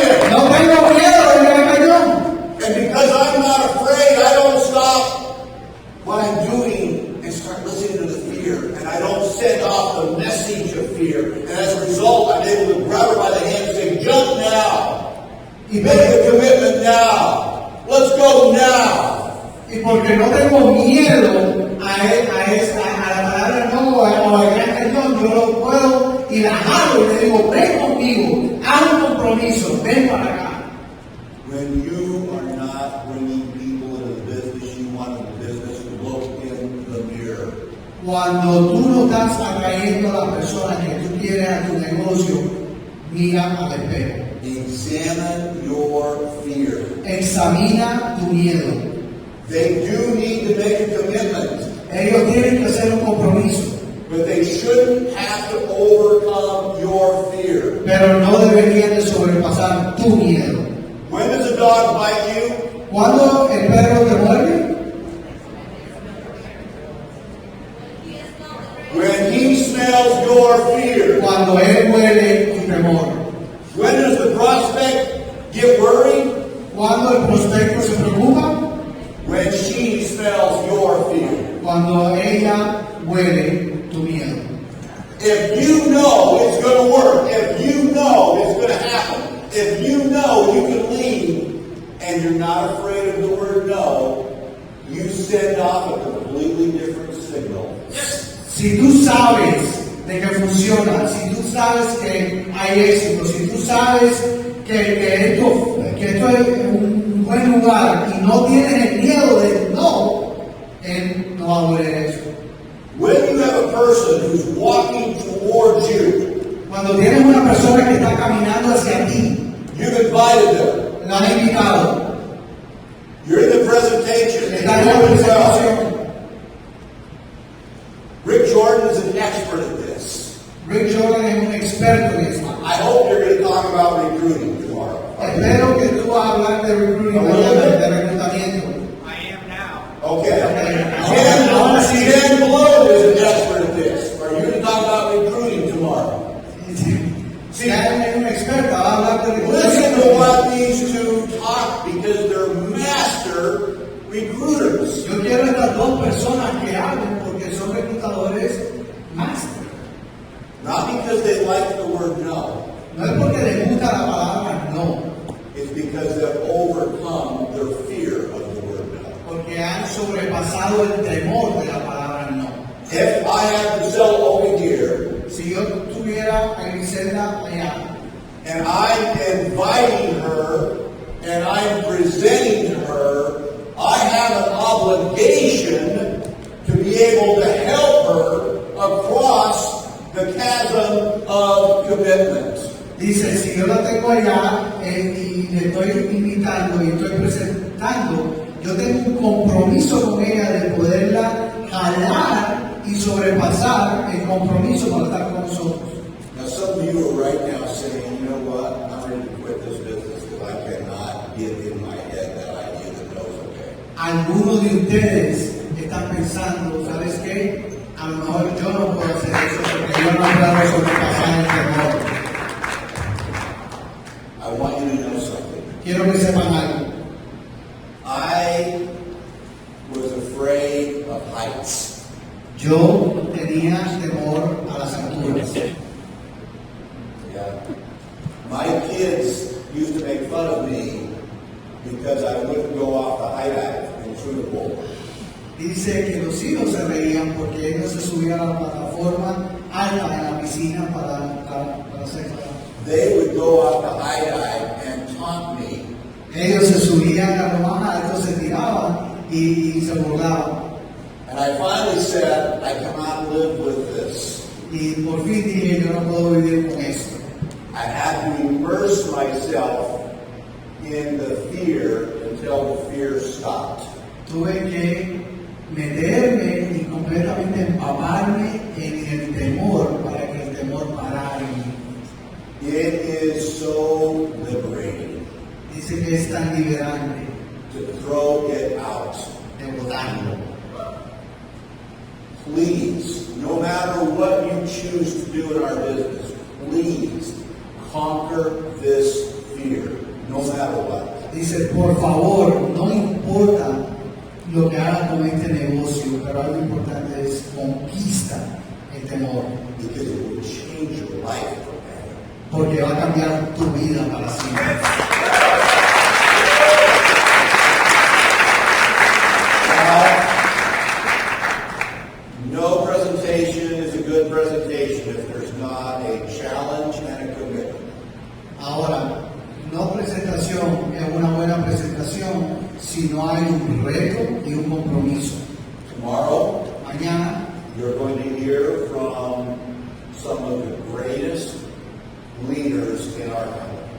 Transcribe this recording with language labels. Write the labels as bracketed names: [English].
[Spanish] No tengo miedo de que me cayó. [English] And because I'm not afraid, I don't stop what I'm doing and start listening to the fear. And I don't send off the message of fear. And as a result, I'm able to grab her by the hand and say, jump now. Make a commitment now. Let's go now. [Spanish] Y porque no tengo miedo a la palabra no o al gran perdón, yo lo puedo y la jalo y le digo, ven conmigo, haz un compromiso, ven para acá. [English] When you are not bringing people into the business you want in the business, look in the mirror. [Spanish] Cuando tú no estás atrayendo a las personas que tú quieres a tu negocio, mira al espejo. [English] Examine your fear. [Spanish] Examina tu miedo. [English] They do need to make a commitment, [Spanish] Ellos tienen que hacer un compromiso, [English] but they shouldn't have to overcome your fear. [Spanish] pero no deberían de sobrepasar tu miedo. [English] When does a dog bite you? [Spanish] ¿Cuándo el perro te muerde? [English] When he smells your fear. [Spanish] Cuando él huele tu temor. [English] When does the prospect get worried? [Spanish] Cuando el prospecto se preocupa. [English] When she smells your fear. [Spanish] Cuando ella huele tu miedo. [English] If you know it's going to work, if you know it's going to happen, if you know you can leave, and you're not afraid of the word no, you send off a completely different signal. [Spanish] Si tú sabes de que funciona, si tú sabes que hay éxito, si tú sabes que esto es un buen lugar y no tienes el miedo de no, él no va a oler eso. [English] When you have a person who's walking towards you, [Spanish] Cuando tienes una persona que está caminando hacia ti, [English] you've invited them, [Spanish] la has invitado, [English] you're in the presentation, [Spanish] está en [English] and [Spanish] la [English] you're doing well. [Spanish] presentación. [English] Rick Jordan is an expert at this. [Spanish] Rick Jordan es un experto en esto. [English] I hope you're going to talk talk about recruiting tomorrow. [Spanish] Espero que tú vas a hablar de recruiting mañana, de reclutamiento. [English] Okay. Jen Blow is an expert at this. Are you to talk about recruiting tomorrow? [Spanish] Si hay una experta, va a hablar de [English] Listen [Spanish] reclutamiento. [English] to what these two talk because they're master recruiters. [Spanish] Yo quiero estas dos personas que hablen porque son reclutadores máster. [English] Not because they like the word no. [Spanish] No es porque les gusta la palabra no, [English] It's because they've overcome their fear of the word no. [Spanish] porque han sobrepasado el temor de la palabra no. [English] If I have to sell over here, [Spanish] Si yo tuviera a Griselda allá, [English] and I'm inviting her, and I'm presenting to her, I have an obligation to be able to help her across the chasm of commitment. [Spanish] dice, si yo la tengo allá y le estoy invitando y estoy presentando, yo tengo un compromiso con ella de poderla jalar y sobrepasar el compromiso para estar con nosotros. [English] Now, some of you are right now saying, you know what, I'm ready to quit this business because I cannot get in my head that idea that no is okay. [Spanish] Algunos de ustedes están pensando, ¿sabes qué? A lo mejor yo no puedo hacer eso porque yo no puedo sobrepasar el temor. [English] I want you to know something. [Spanish] Quiero que sepan algo. [English] I was afraid of heights. [Spanish] Yo tenía temor a las alturas. [English] Yeah. My kids used to make fun of me because I wouldn't go off the high dive and through the pool. [Spanish] Dice que los hijos se reían porque ellos se subían a la plataforma alta en la piscina para hacer. [English] They would go off the high dive and taunt me. [Spanish] Ellos se subían a lo más alto, se tiraban y se burlaban. [English] And I finally said, I cannot live with this. [Spanish] Y por fin dije, yo no puedo vivir con esto. [English] I had to immerse myself in the fear until the fear stopped. [Spanish] Tuve que meterme y completamente empaparme en el temor para que el temor parara en mí. [English] It is so liberating [Spanish] Dice que es tan liberante [English] to throw it out. [Spanish] de botarlo. [English] Please, no matter what you choose to do in our business, please conquer this fear, no matter what. [Spanish] Dice, por favor, no importa lo que hagas con este negocio, pero algo importante es conquista el temor, [English] Because it will change your life forever. [Spanish] porque va a cambiar tu vida para siempre. [English] No presentation is a good presentation if there's not a challenge and a commitment. [Spanish] Ahora, no presentación es una buena presentación si no hay un reto y un compromiso. [English] Tomorrow, [Spanish] Mañana [English] you're going to hear from some of the greatest leaders in our company.